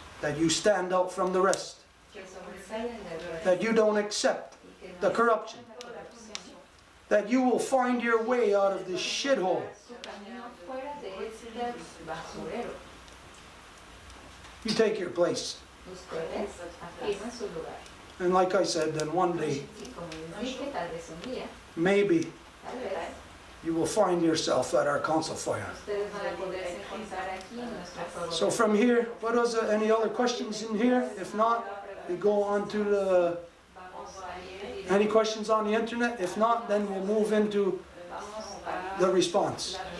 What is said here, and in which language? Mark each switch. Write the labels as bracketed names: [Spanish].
[English] that you stand out from the rest, [Spanish] Que sobresalen del resto. [English] that you don't accept [Spanish] Y que no [English] the corruption, [Spanish] aceptan la corrupción. [English] that you will find your way out of this shithole. [Spanish] Su camino fuera de este basurero. [English] You take your place. [Spanish] Ustedes afirman su lugar. [English] And like I said, then one day, [Spanish] Y como les dije, tal vez un día, [English] maybe [Spanish] tal vez, [English] you will find yourself at our council fire. [Spanish] ustedes van a poderse encontrar aquí en nuestro foro. [English] So from here, what was any other questions in here? If not, we go on to the, [Spanish] Vamos a ir [English] any questions on the internet? If not, then we'll move into the response.